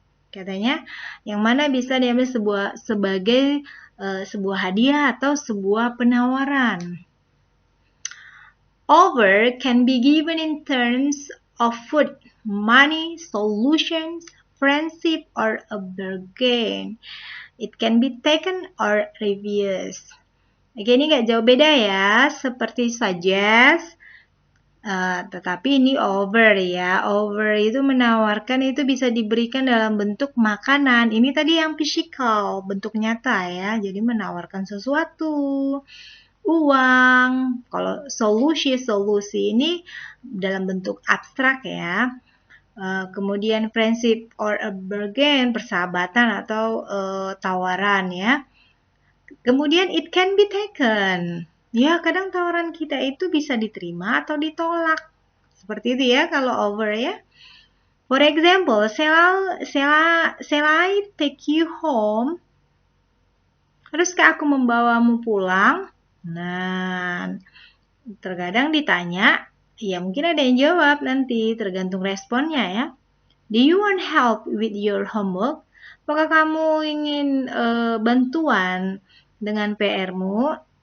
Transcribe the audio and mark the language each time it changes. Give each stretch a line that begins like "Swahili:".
Indonesian: Katanya yang mana bisa diambil sebagai sebuah hadiah atau sebuah penawaran.
English: Over can be given in terms of food, money, solutions, friendship, or a bargain. It can be taken or refused.
Indonesian: Oke, ini nggak jauh beda ya, seperti suggest, tetapi ini over ya. Over itu menawarkan itu bisa diberikan dalam bentuk makanan. Ini tadi yang physical, bentuk nyata ya. Jadi menawarkan sesuatu. Uang. Kalau solusi ini dalam bentuk abstrak ya. Kemudian
English: friendship or a bargain,
Indonesian: persahabatan atau tawaran ya. Kemudian
English: it can be taken.
Indonesian: Ya, kadang tawaran kita itu bisa diterima atau ditolak. Seperti itu ya kalau over ya.
English: For example, shall I take you home?
Indonesian: Haruskah aku membawamu pulang? Nah, terkadang ditanya, ya mungkin ada yang jawab nanti, tergantung responnya ya.
English: Do you want help with your homework?
Indonesian: Apakah kamu ingin bantuan dengan PR-mu?